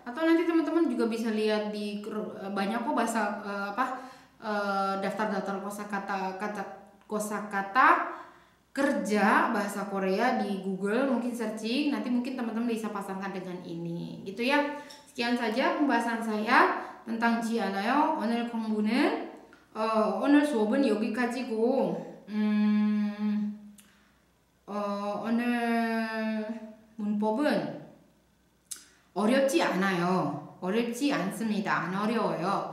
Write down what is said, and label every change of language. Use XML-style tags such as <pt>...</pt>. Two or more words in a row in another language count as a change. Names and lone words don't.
<id>Atau nanti teman-teman juga bisa lihat di banyak kok bahasa daftar-daftar kosakata kerja bahasa Korea di Google, mungkin searching, nanti mungkin teman-teman bisa pasangkan dengan ini gitu ya. Sekian saja pembahasan saya tentang 지않아요.</id> <ko>오늘 수업은 여기까지고 오늘 문법은 어렵지 않아요. 어렵지 않습니다. 안 어려워요.</ko>